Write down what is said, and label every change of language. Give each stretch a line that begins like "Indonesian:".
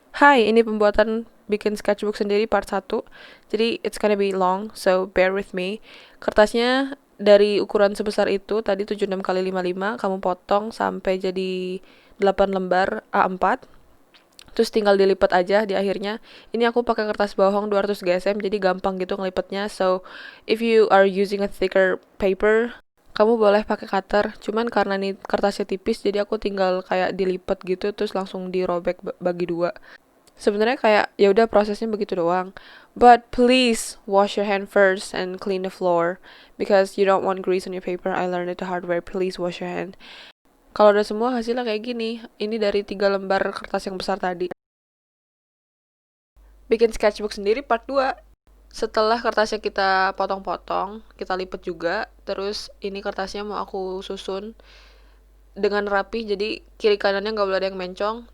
Indonesian: Hai, ini pembuatan bikin sketchbook sendiri part 1.
English: Jadi it's gonna be long, so bear with me.
Indonesian: Kertasnya dari ukuran sebesar itu, tadi 76 kali 55, kamu potong sampai jadi 8 lembar A4. Terus tinggal dilipat aja di akhirnya. Ini aku pakai kertas bohong 200 GSM, jadi gampang gitu ngelipetnya.
English: So, if you are using a thicker paper,
Indonesian: kamu boleh pakai cutter. Cuman karena nih kertasnya tipis, jadi aku tinggal kayak dilipat gitu, terus langsung dirobek bagi dua. Sebenarnya kayak ya udah prosesnya begitu doang.
English: But please wash your hand first and clean the floor because you don't want grease on your paper. I learned it the hard way. Please wash your hand.
Indonesian: Kalau udah semua hasilnya kayak gini. Ini dari 3 lembar kertas yang besar tadi. Bikin sketchbook sendiri part 2. Setelah kertasnya kita potong-potong, kita lipat juga. Terus ini kertasnya mau aku susun dengan rapi, jadi kiri kanannya nggak boleh ada yang mencong.